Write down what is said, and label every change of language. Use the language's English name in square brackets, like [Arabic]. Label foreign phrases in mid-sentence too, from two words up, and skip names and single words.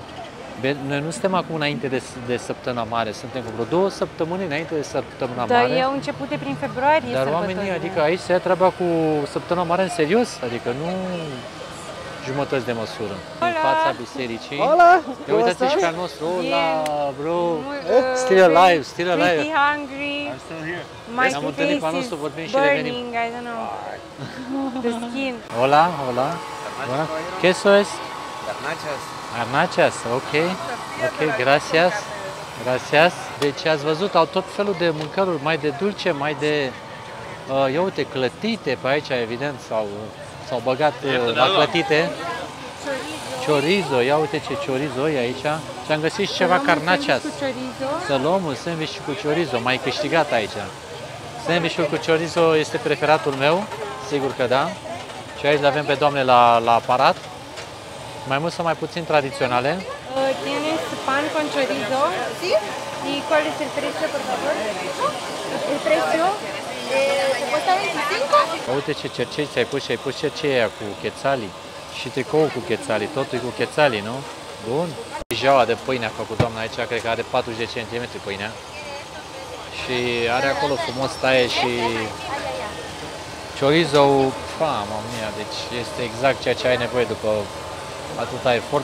[Romanian] Noi nu suntem acum înainte de săptămâna mare, suntem cu vreo 2 săptămâni înainte de săptămâna mare. Dar ei au început de prin februarie. Dar oamenii, adică aici se ia treaba cu săptămâna mare în serios, adică nu jumătăți de măsură. În fața bisericii. [Spanish] Hola! [Romanian] Ia uitați și pe al nostru. [Spanish] Hola, bro! [English] Still alive, still alive. Pretty hungry. I'm still here. My [Romanian] Ne-am întâlnit cu al nostru, vorbim și revenim. [English] burning, I don't know. The skin. [Spanish] Hola, hola. ¿Qué eso es? Garnachas. Garnachas, ok. Ok, gracias. Gracias. [Romanian] Deci ați văzut, au tot felul de mâncăruri, mai de dulce, mai de, ia uite, clătite pe aici, evident, s-au băgat la clătite. Chorizo, ia uite ce chorizo e aici. Și am găsit și ceva carnachas. Să luăm un sandwich cu chorizo, mai câștigat aici. Sandwichul cu chorizo este preferatul meu, sigur că da. Și aici le avem pe doamne la aparat. Mai mult sau mai puțin tradiționale. [Spanish] Tienes pan con chorizo? Sí. ¿Y cuál es el precio, por favor? El precio cuesta 25. [Romanian] Uite ce cercei ți-ai pus și ai pus cerceia cu chețalii și tricou cu chețalii, totul cu chețalii, nu? Bun. Jaua de pâine a făcut doamna aici, cred că are 40 de centimetri pâinea. și are acolo frumos taie și chorizo, [Italian] mamma mia, [Romanian] deci este exact ceea ce ai nevoie după atâta efort.